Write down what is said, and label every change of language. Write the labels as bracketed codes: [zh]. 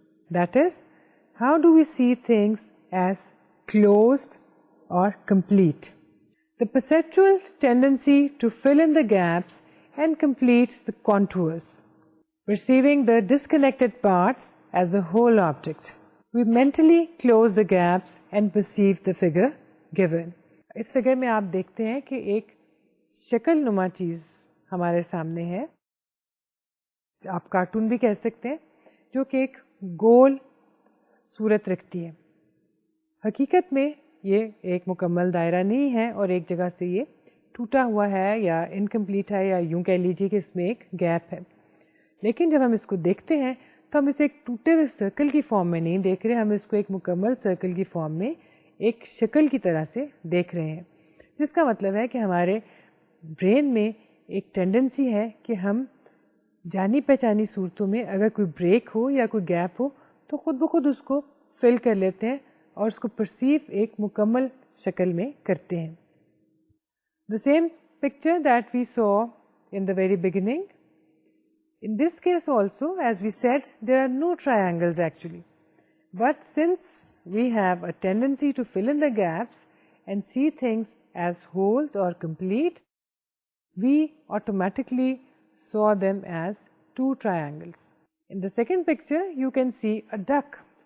[en] That is, how do we see things as closed or complete? The perceptual tendency to fill in the gaps and complete the contours, perceiving the disconnected parts as a whole object. We mentally close the gaps and perceive the figure given. [ur] اس figure میں آپ دیکھتے ہیں کہ ایک شکل نما چیز ہمارے سامنے ہے، آپ کارٹون بھی کہہ سکتے ہیں، جو کہ ایک گول صورت رکھتی ہے. حقیقت میں یہ ایک مکمل دائرہ نہیں ہے اور ایک جگہ سے یہ ٹوٹا ہوا ہے یا انکمپلیٹ ہے یا یوں کہہ لیجیے کہ اس میں ایک گیپ ہے. لیکن جب ہم اس کو دیکھتے ہیں تو ہم اسے ایک ٹوٹے ہوئے سرکل کی فارم میں نہیں دیکھ رہے، ہم اس کو ایک مکمل سرکل کی فارم میں ایک شکل کی طرح سے دیکھ رہے ہیں، جس کا مطلب ہے کہ ہمارے برین میں ایک ٹینڈنسی ہے کہ ہم جانی پہچانی صورتوں میں اگر کوئی بریک ہو یا کوئی گیپ ہو تو خود بخود اس کو فل کر لیتے ہیں اور اس کو پرسیو ایک مکمل شکل میں کرتے ہیں. [en] The same picture that we saw in the very beginning, in this case also, as we said, there are no triangles actually. But since we have a tendency to fill in the gaps and see things as wholes or complete, we automatically saw them as two triangles. In the second picture, you can see a duck.